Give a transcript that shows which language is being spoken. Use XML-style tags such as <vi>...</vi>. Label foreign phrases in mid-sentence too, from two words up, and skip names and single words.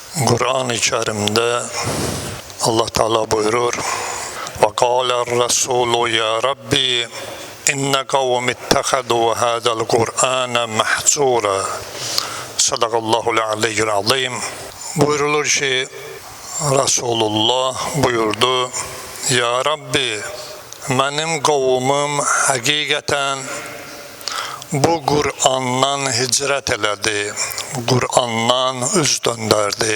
<tr>Kur'an-ı Kerim'de Allah Teala buyurur:</tr> <ar>وَقَالَ الرَّسُولُ يَا رَبِّي إِنَّ قَوْمِ اتَّخَذُوا هَذَا الْقُرْآنَ مَحْجُورًا. صدق الله العلي العظيم.</ar> <az>Buyurulur ki Resulullah buyurdu:</az> <ar>يا رب,</ar> <az>mənim qovumum həqiqətən bu Qur'andan hicrət elədi, Qur'andan üz döndərdi.</az>